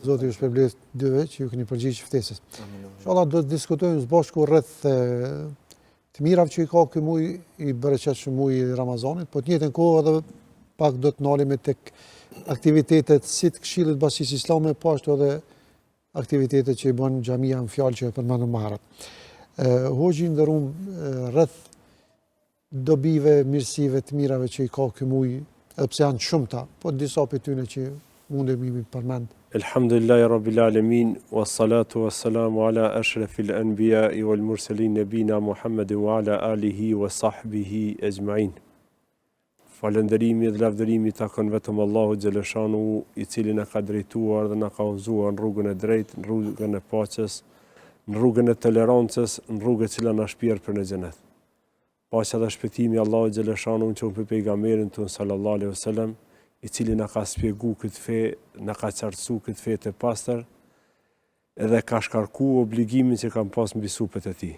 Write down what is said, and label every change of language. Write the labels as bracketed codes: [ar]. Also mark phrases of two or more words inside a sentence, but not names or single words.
[sq] Zoti ju shpërblet dyve që ju keni përgjigjë ftesës. Inshallah do të diskutojmë së bashku rreth të mirave që i ka ky muaj i bereqetshëm, muaji i Ramazanit, po të njëjtën kohë edhe pak do të ndalemi tek aktivitetet si të Këshillit Bashkisë Islame, po ashtu edhe aktivitetet që i bën xhamia në fjalë që e përmendëm më herët. Hoxhi nderuam rreth dobive, mirësive, të mirave që i ka ky muaj, edhe pse janë shumëta, po disa prej tyre që mundemi mi përmend. [ar] الحمد لله رب العالمين والصلاة والسلام على أشرف الأنبياء والمرسلين نبينا محمد وعلى آله وصحبه أجمعين. [sq] Falënderimi dhe lavdërimi takon vetëm Allahu xhaleshanu, i cili na ka drejtuar dhe na ka udhëzuar në rrugën e drejtë, në rrugën e paqes, në rrugën e tolerancës, në rrugën e cila na shpjer për në xhenet. Paqja dhe shpëtimi Allahu xhaleshanu që për pejgamberin ton [ar] صلى الله عليه وسلم, [sq] i cili na ka shpjegu këtë fe, na ka qartësu këtë fe të pastër, edhe ka shkarku obligimin që kam pas mbi supët e tij.